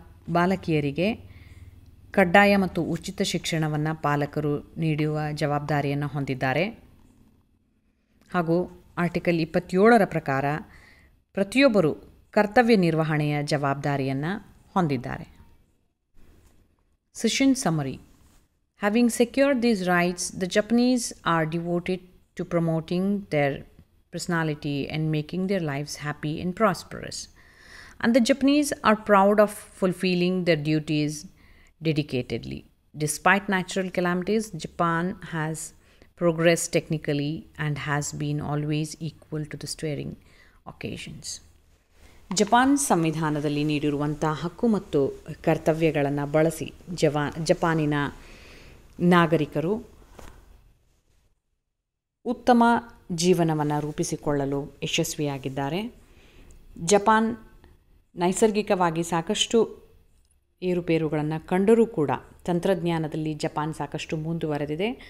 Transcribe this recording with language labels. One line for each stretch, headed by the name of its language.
Kannada: ಬಾಲಕಿಯರಿಗೆ ಕಡ್ಡಾಯ ಮತ್ತು ಉಚಿತ ಶಿಕ್ಷಣವನ್ನು ಪಾಲಕರು ನೀಡುವ ಜವಾಬ್ದಾರಿಯನ್ನು ಹೊಂದಿದ್ದಾರೆ. ಹಾಗೂ ಆರ್ಟಿಕಲ್ 27ರ ಪ್ರಕಾರ ಪ್ರತಿಯೊಬ್ಬರು ಕರ್ತವ್ಯ ನಿರ್ವಹಣೆಯ ಜವಾಬ್ದಾರಿಯನ್ನು ಹೊಂದಿದ್ದಾರೆ.
English: Session summary. Having secured these rights, the Japanese are devoted to promoting their personality and making their lives happy and prosperous. And the Japanese are proud of fulfilling their duties dedicatedly. Despite natural calamities, Japan has progressed technically and has been always equal to the stirring occasions.
Kannada: Japan ಸಂವಿಧಾನದಲ್ಲಿ ನೀಡಿರುವಂಥ ಹಕ್ಕು ಮತ್ತು ಕರ್ತವ್ಯಗಳನ್ನು ಬಳಸಿ ಜಪಾನಿನ ನಾಗರಿಕರು ಉತ್ತಮ ಜೀವನವನ್ನು ರೂಪಿಸಿಕೊಳ್ಳಲು ಯಶಸ್ವಿಯಾಗಿದ್ದಾರೆ. ಜಪಾನ್ ನೈಸರ್ಗಿಕವಾಗಿ ಸಾಕಷ್ಟು ಏರುಪೇರುಗಳನ್ನು ಕಂಡರೂ ಕೂಡ ತಂತ್ರಜ್ಞಾನದಲ್ಲಿ ಜಪಾನ್ ಸಾಕಷ್ಟು ಮುಂದುವರೆದಿದೆ.